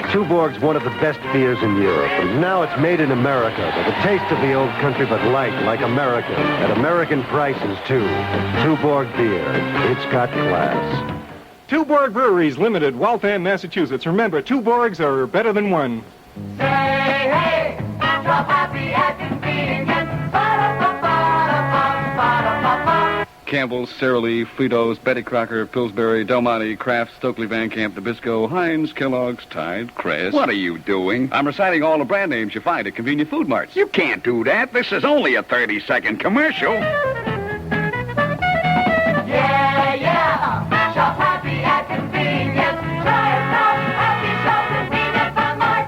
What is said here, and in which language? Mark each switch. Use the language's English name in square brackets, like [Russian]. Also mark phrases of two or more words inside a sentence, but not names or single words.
[English] Tuborg's one of the best beers in Europe, and now it's made in America with a taste of the old country, but light like America, at American prices, too. Tuborg beer, it's got class. Tuborg Breweries Limited, Waltham, Massachusetts. Remember, two Borgs are better than one. Say hey, shop happy at convenience. Ba-da-ba-ba-da-ba-ba-ba-ba. Campbell's, Sara Lee, Fritos, Betty Crocker, Pillsbury, Del Monte, Kraft, Stokely Van Camp, Nabisco, Heinz, Kellogg's, Tide, Crest. What are you doing? I'm reciting all the brand names you find at convenient food marts. You can't do that. This is only a 30-second commercial. Yeah, yeah. Shop happy at convenience. Try it now. Happy shop convenient fun mart.